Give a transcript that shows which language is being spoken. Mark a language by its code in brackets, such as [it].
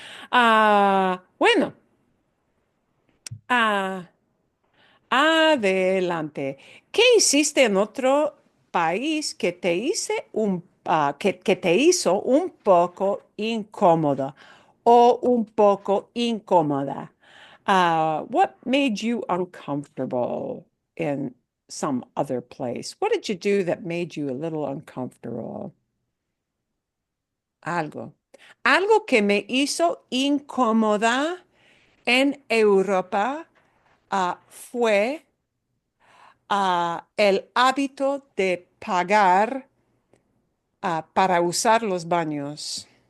[es] Bueno, ah, adelante. ¿Qué hiciste en otro país que que te hizo un poco incómodo o un poco incómoda? [en] What made you uncomfortable in some other place? What did you do that made you a little uncomfortable? [es] Algo. Algo que me hizo incómoda en Europa, fue el hábito de pagar, para usar los baños.